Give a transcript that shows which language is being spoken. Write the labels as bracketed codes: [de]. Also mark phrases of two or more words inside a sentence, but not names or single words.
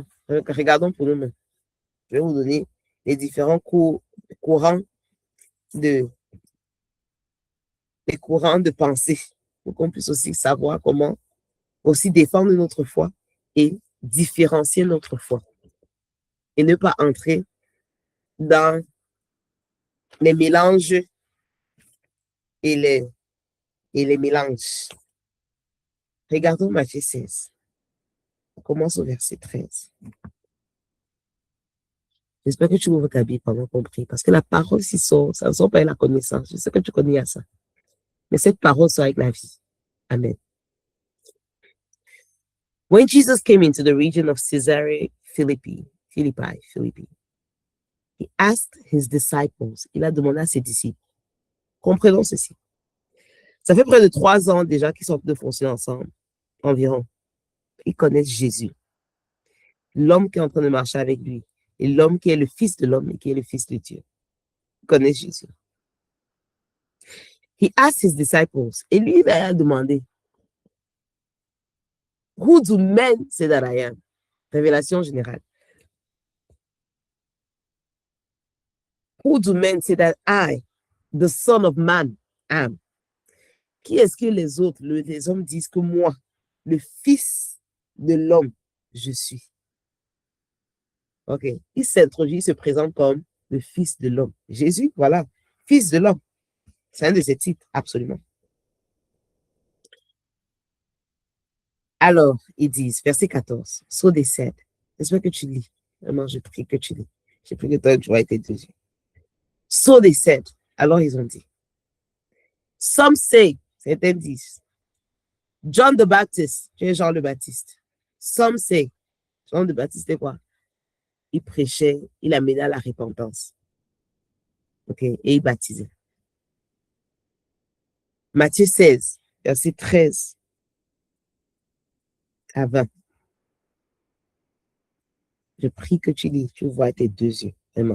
[fr] Regardons pour nous-mêmes. Je vais vous donner les différents courants de pensée pour qu'on puisse aussi savoir comment aussi défendre notre foi et différencier notre foi et ne pas entrer dans les mélanges et les mélanges. Regardons Matthieu 16. On commence au verset 13. J'espère que tu ouvres ta Bible pendant qu'on prie, parce que la parole s'y sort, ça ne sort pas avec la connaissance. Je sais que tu connais à ça. Mais cette parole sort avec la vie. [en] Amen. When Jesus came into the region of Caesarea Philippi, he asked his disciples, [fr] il a demandé à ses disciples, comprenons ceci. Ça fait près de 3 ans déjà qu'ils sont de fonctionner ensemble, environ. Ils connaissent Jésus, l'homme qui est en train de marcher avec lui, et l'homme qui est le Fils de l'homme et qui est le Fils de Dieu. Ils connaissent Jésus. [en] He asked his disciples, [fr] et lui, il a demandé, [en] Who do men say that I am? [fr] Révélation générale. [en] Who do men say that I, the Son of Man, am? [fr] Qui est-ce que les autres, les hommes disent que moi, le Fils de l'homme, je suis? OK. Il s'introduit, il se présente comme le Fils de l'homme. Jésus, voilà, Fils de l'homme. C'est un de ses titres, absolument. Alors, ils disent, verset 14, [en] So they said, [fr] j'espère que tu lis. Vraiment, je prie que tu lis. J'ai pris le temps que tu vois tes deux yeux. [en] So they said, [fr] alors ils ont dit. [en] Some say, [fr] certains disent, [en] John the Baptist, [fr] tu es Jean le Baptiste. [en] Some say, [fr] Jean le Baptiste, c'est quoi? Il prêchait, il amenait à la repentance. OK, et il baptisait. Matthieu 16, verset 13 à 20. Je prie que tu lis, tu vois tes deux yeux, vraiment.